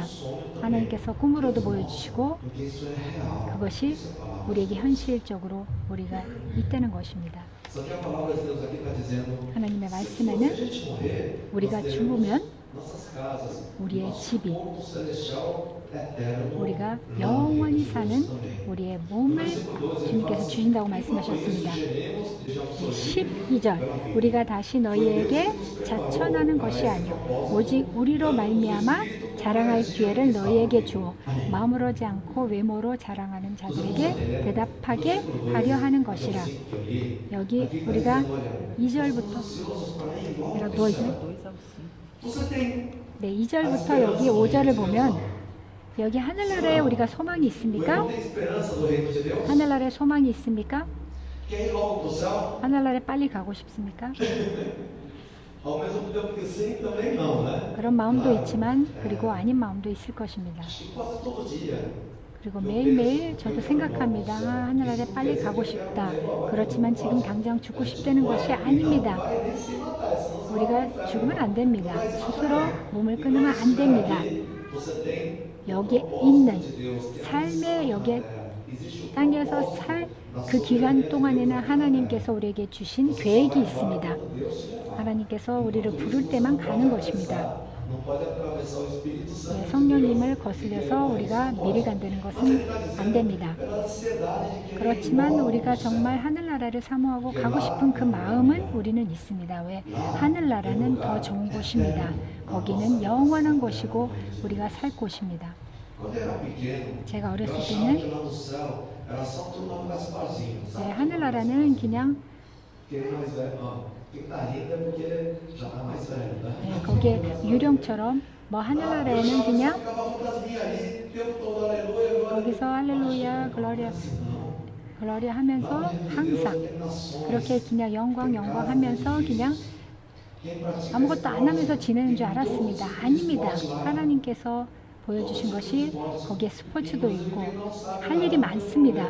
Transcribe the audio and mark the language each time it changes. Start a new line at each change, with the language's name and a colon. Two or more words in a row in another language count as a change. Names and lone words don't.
Korean: 하나님께서 꿈으로도 보여주시고 그것이 우리에게 현실적으로 우리가 있다는 것입니다. 하나님의 말씀에는 우리가 죽으면 우리의 집이
Portuguese: eterno
Korean: 우리가
Portuguese: na
Korean: 영원히
Portuguese: vida
Korean: 사는
Portuguese: de Deus também.
Korean: 우리의 몸을 주님께서 주신다고 말씀하셨습니다. 12절 우리가 다시 너희에게 자천하는 것이 아니요 오직 우리로 말미암아 자랑할 기회를 너희에게 주어 마음으로지 않고 외모로 자랑하는 자들에게 대답하게 하려 하는 것이라. 여기 우리가 2절부터 내가 누워있어요?
Portuguese: Você tem
Korean: 네, 2절부터 여기 5절을 보면 여기 하늘나라에 우리가 소망이
Portuguese: o
Korean: 있습니까?
Portuguese: irmão tem esperança do reino de Deus?
Korean: 하늘나라에 소망이 있습니까?
Portuguese: Quer ir logo para o céu?
Korean: 하늘나라에 빨리 가고 싶습니까?
Portuguese: Ao mesmo tempo que sim, também não, né?
Korean: 그런 마음도 있지만 그리고 아닌 마음도 있을 것입니다.
Portuguese: Acho que quase todo dia.
Korean: 그리고 매일매일 저도 생각합니다. 아, 하늘나라에 빨리 가고 싶다. 그렇지만 지금 당장 죽고 싶다는 것이 아닙니다.
Portuguese: Vai nem se matar, senão
Korean: 우리가 죽으면 안 됩니다. 스스로 몸을 끊으면 안 됩니다.
Portuguese: você tem
Korean: 여기에 있는
Portuguese: de Deus que
Korean: 삶의 여기에
Portuguese: existe o
Korean: 땅에서 살 그 기간 동안에는 하나님께서 우리에게 주신 계획이 있습니다. 하나님께서 우리를 부를 때만 가는 것입니다.
Portuguese: não pode atravessar o Espírito Santo.
Korean: 네, 성령님을 거슬려서 우리가 미리 간다는 것은 안 됩니다.
Portuguese: Pela ansiedade de querer
Korean: 그렇지만 우리가 정말 하늘나라를 사모하고 가고 싶은 그 마음은 우리는 있습니다. 왜? 하늘나라는 더 좋은 곳입니다. 거기는 영원한 곳이고 우리가 살 곳입니다.
Portuguese: Quando eu era pequeno,
Korean: 제가
Portuguese: eu
Korean: 어렸을
Portuguese: achava
Korean: 때는
Portuguese: que lá no céu era só turma Gasparzinho,
Korean: 네,
Portuguese: sabe?
Korean: 하늘나라는 그냥
Portuguese: Quem é mais velho, ó, quem tá rindo é porque já tá mais velho, né?
Korean: 네, 거기에 유령처럼 뭐 하늘나라에는 그냥
Portuguese: Ficava fantasminha ali, o tempo todo, aleluia, glória.
Korean: 거기서 할렐루야 글로리아 글로리아 하면서 항상 그렇게 그냥 영광 하면서 그냥 아무것도 안 하면서 지내는 줄 알았습니다. 아닙니다. 하나님께서 보여주신 것이 거기에 스포츠도 있고 할 일이 많습니다.